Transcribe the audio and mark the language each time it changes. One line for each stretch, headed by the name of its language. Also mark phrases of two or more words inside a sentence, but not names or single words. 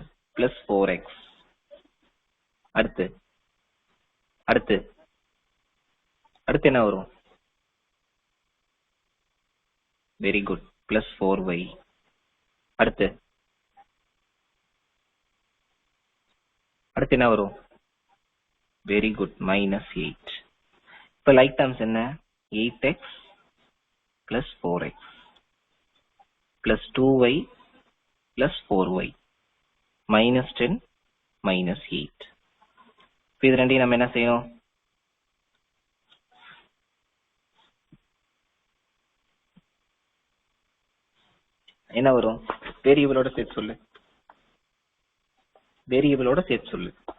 Tamil: plus 4x. அடுத்து அடுத்து அடுத்து என்ன வரும்?
English: very good. plus 4y.
Tamil: அடுத்து அடுத்து என்ன வரும்?
English: very good. minus 8. இப்ப like terms என்ன? 8x plus 4x plus 2y plus 4y minus 10 minus 8.
Tamil: இது ரெண்டையும் நம்ம என்ன செய்யணும்? என்ன வரும்? வேரியபிளோட சேர்த்து சொல்லு. வேரியபிளோட சேர்த்து சொல்லு.